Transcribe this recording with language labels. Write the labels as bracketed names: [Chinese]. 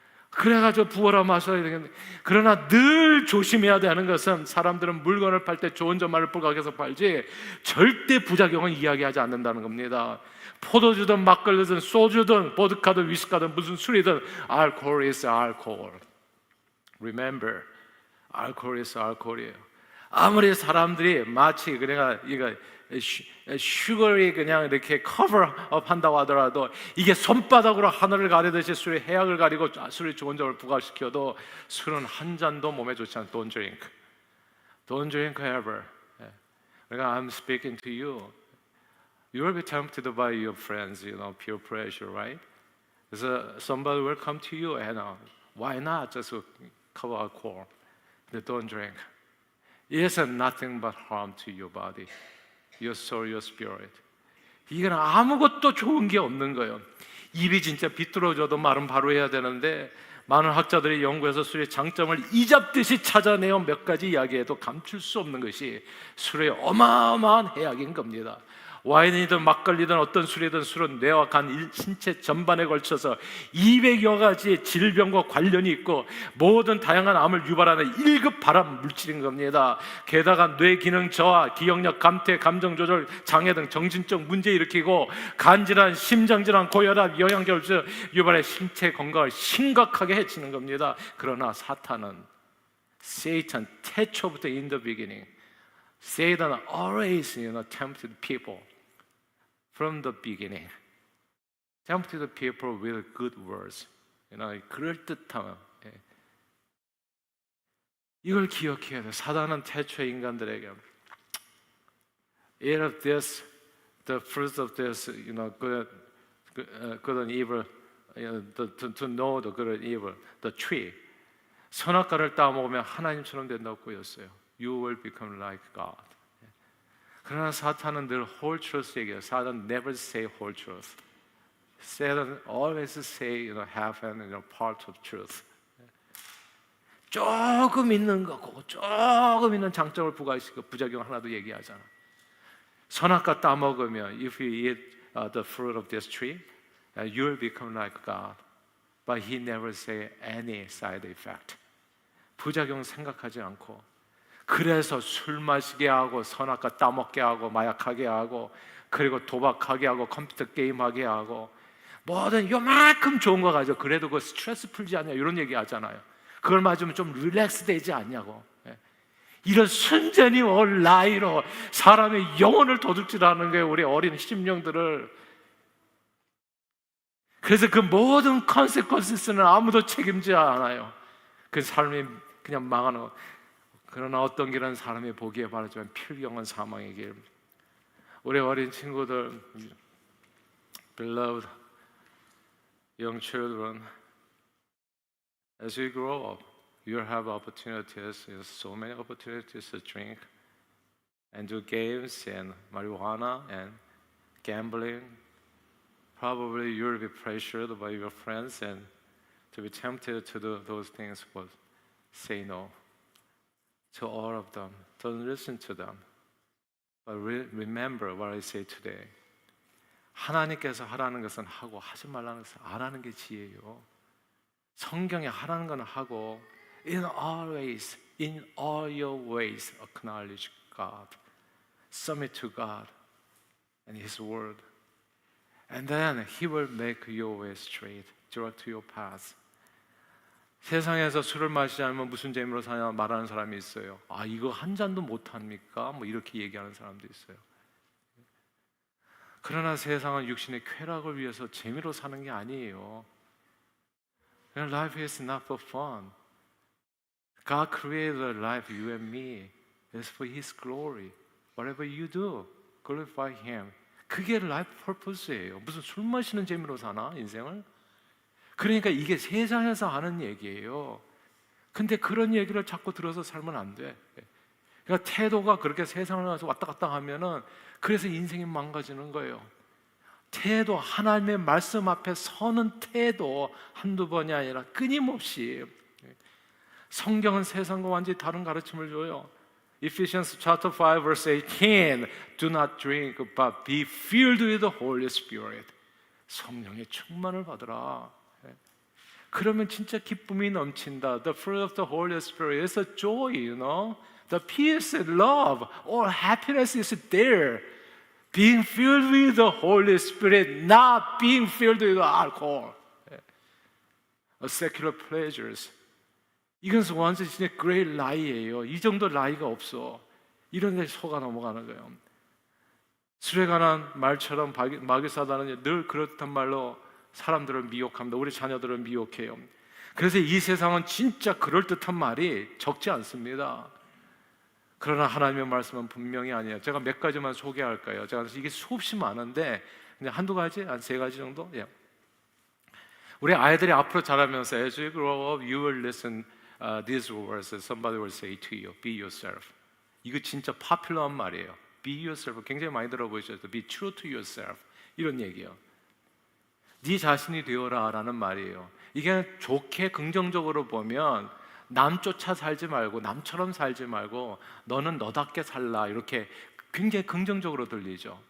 [Korean] 그래가지고 부어라 마셔야 되겠는데, 그러나 늘 조심해야 되는 것은, 사람들은 물건을 팔 때 좋은 점만을 부각해서 팔지 절대 부작용은 이야기하지 않는다는 겁니다. 포도주든 막걸리든 소주든 보드카든 위스카든 무슨 술이든, [English] alcohol is alcohol. Remember, alcohol is alcohol이에요. [Korean] 아무리 사람들이 마치 그냥 이거 슈거리 그냥 이렇게 커버업 한다고 하더라도, 이게 손바닥으로 하늘을 가리듯이 술이 해악을 가리고 술이 좋은 점을 부각시켜도 술은 한 잔도 몸에 좋지 않아. [English] Don't drink. Don't drink ever. [Korean] 그러니까 [English] I'm speaking to you. You will be tempted by your friends, peer pressure, right? So somebody will come to you and why not just cover alcohol? But don't drink. It is nothing but harm to your body, your soul, your spirit. [Korean] 이건 아무것도 좋은 게 없는 거예요. 입이 진짜 비뚤어져도 말은 바로 해야 되는데, 많은 학자들이 연구해서 술의 장점을 이잡듯이 찾아내어 몇 가지 이야기해도 감출 수 없는 것이 술의 어마어마한 해악인 겁니다. 와인이든 막걸리든 어떤 술이든, 술은 뇌와 간, 신체 전반에 걸쳐서 200여 가지의 질병과 관련이 있고, 모든 다양한 암을 유발하는 1급 발암 물질인 겁니다. 게다가 뇌 기능 저하, 기억력 감퇴, 감정 조절 장애 등 정신적 문제 일으키고, 간질환, 심장질환, 고혈압, 영양결핍 유발해 신체 건강을 심각하게 해치는 겁니다. 그러나 사탄은, [English] Satan, [Korean] 태초부터 [English] in the beginning, Satan always tempted people from the beginning. Tempted people with good words. [Korean] 그럴듯함. 이걸 기억해야 돼. 사단은 태초 인간들에게 [English] eat of this, the fruits of this, good and evil, to know the good and evil, the tree. [Korean] 선악과를 따먹으면 하나님처럼 된다고 보였어요. [English] You will become like God. [Korean] 그러나 사탄은 늘 [English] whole truth [Korean] 얘기해요. 사탄은 [English] never say whole truth. Satan always say, half and part of truth. [Korean] 조금 있는 거고, 조금 있는 장점을 부각시키고 부작용 하나도 얘기하잖아. 선악과 따먹으면, [English] if you eat the fruit of this tree, you will become like God. But he never say any side effect. [Korean] 부작용 생각하지 않고, 그래서 술 마시게 하고, 선악과 따먹게 하고, 마약하게 하고, 그리고 도박하게 하고, 컴퓨터 게임하게 하고, 뭐든 요만큼 좋은 거 가지고 그래도 그 스트레스 풀지 않냐, 이런 얘기 하잖아요. 그걸 맞으면 좀 릴렉스 되지 않냐고. 이런 순전히 라이로 사람의 영혼을 도둑질하는 거예요, 우리 어린 심령들을. 그래서 그 모든 컨세퀀스는 아무도 책임지지 않아요. 그 삶이 그냥 망하는 거. 그러나 어떤 길은 사람이 보기에 바라지만 필경은 사망의 길. [English] 우리 어린 친구들, beloved young children, as you grow up, you'll have opportunities, so many opportunities to drink and do games and marijuana and gambling. Probably you'll be pressured by your friends and to be tempted to do those things, but say no to all of them. Don't listen to them. But remember what I say today. [Korean] 하나님께서 하라는 것은 하고 하지 말라는 것은 안 하는 게 지혜예요. 성경에 하라는 건 하고 [English] in all ways, in all your ways acknowledge God. Submit to God and His Word. And then He will make your way straight, direct your path. [Korean] 세상에서 술을 마시지 않으면 무슨 재미로 사냐 말하는 사람이 있어요. 아, 이거 한 잔도 못 합니까? 뭐 이렇게 얘기하는 사람도 있어요. 그러나 세상은 육신의 쾌락을 위해서 재미로 사는 게 아니에요. [English] Life is not for fun. God created a life, you and me. It's for His glory. Whatever you do, glorify Him. [Korean] 그게 [English] life purpose [Korean] 예요. 무슨 술 마시는 재미로 사나 인생을? 그러니까 이게 세상에서 하는 얘기예요. 근데 그런 얘기를 자꾸 들어서 살면 안 돼. 그러니까 태도가 그렇게 세상을 가서 왔다 갔다 하면은 그래서 인생이 망가지는 거예요. 태도, 하나님의 말씀 앞에 서는 태도 한두 번이 아니라 끊임없이. 성경은 세상과 완전히 다른 가르침을 줘요. [English] Ephesians chapter 5 verse 18 Do not drink but be filled with the Holy Spirit. [Korean] 성령의 충만을 받으라. 그러면 진짜 기쁨이 넘친다. [English] The fruit of the Holy Spirit is a joy, you know. The peace and love, all happiness is there. Being filled with the Holy Spirit, not being filled with alcohol. Secular pleasures. [Korean] 이건 완전히 진짜 [English] great lie [Korean] 예요. 이 정도 lie가 없어. 이런 데 속아 넘어가는 거예요. 술에 관한 말처럼 마귀사단은 늘 그렇단 말로 사람들을 미혹합니다. 우리 자녀들을 미혹해요. 그래서 이 세상은 진짜 그럴듯한 말이 적지 않습니다. 그러나 하나님의 말씀은 분명히 아니에요. 제가 몇 가지만 소개할까요? 제가 이게 수없이 많은데 그냥 한두 가지, 한 세 가지 정도? 예. 우리 아이들이 앞으로 자라면서 [English] as you grow up, you will listen these words. Somebody will say to you, be yourself. [Korean] 이거 진짜 파퓰러한 말이에요. [English] Be yourself. [Korean] 굉장히 많이 들어보셨죠? [English] Be true to yourself. [Korean] 이런 얘기예요. 네 자신이 되어라 라는 말이에요. 이게 좋게 긍정적으로 보면 남 쫓아 살지 말고 남처럼 살지 말고 너는 너답게 살라 이렇게 굉장히 긍정적으로 들리죠.